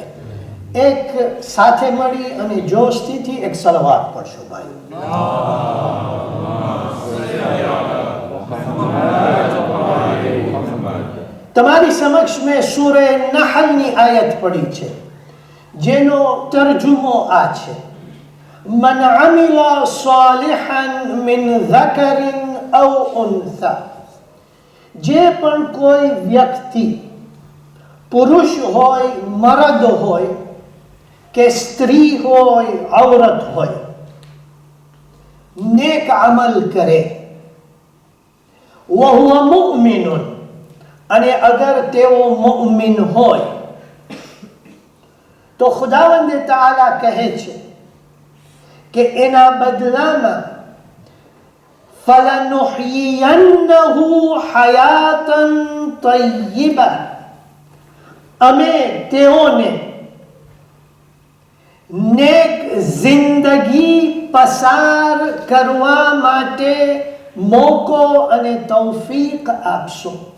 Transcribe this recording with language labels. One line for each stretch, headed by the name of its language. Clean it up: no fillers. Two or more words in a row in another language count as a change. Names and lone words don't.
Gujarati: એક સાથે મળી અને જોશથી એક સલવાત પડશો ભાઈ. તમારી સમક્ષ મેં સૂરે નહલની આયત પડી છે જેનો તરજુમો આ છે:
Arabic: من عمل صالحا من ذكر او انثى.
Gujarati: જે પણ કોઈ વ્યક્તિ પુરુષ હોય, મર્દ હોય કે સ્ત્રી હોય, ઔરત હોય, નેક અમલ કરે,
Arabic: وهو مؤمن,
Gujarati: અને અગર તેઓ મુઅમિન હોય તો ખુદાવંદ તઆલા કહે છે કે એના બદલામાં
Arabic: فلنحيينه حياة طيبة,
Gujarati: અમે તેઓને નેક જિંદગી પસાર કરવા માટે મોકો અને તૌફીક આપશો.